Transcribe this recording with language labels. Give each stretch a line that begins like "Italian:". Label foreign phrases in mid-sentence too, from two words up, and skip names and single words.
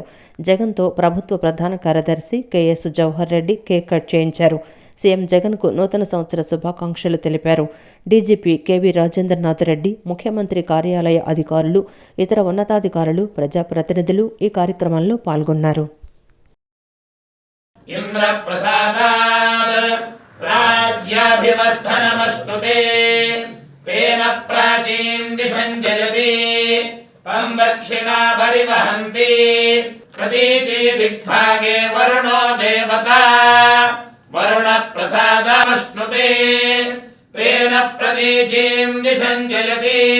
Telugu: జగన్తో ప్రభుత్వ ప్రధాన కార్యదర్శి కేఎస్ జవహర్ రెడ్డి కేక్ కట్ చేయించారు. సీఎం జగన్కు నూతన సంవత్సర శుభాకాంక్షలు తెలిపారు. డీజీపీ కేవీ రాజేంద్రనాథ్ రెడ్డి, ముఖ్యమంత్రి కార్యాలయ అధికారులు, ఇతర ఉన్నతాధికారులు, ప్రజాప్రతినిధులు ఈ కార్యక్రమంలో పాల్గొన్నారు.
Sanskrit: तेन प्राचीन दिशं जयति तं दक्षिणा परिवहन्ति प्रतीति दिग्भागे वरुणो देवता वरुण प्रसादमश्नुते तेन प्रतीचीं दिशं जयति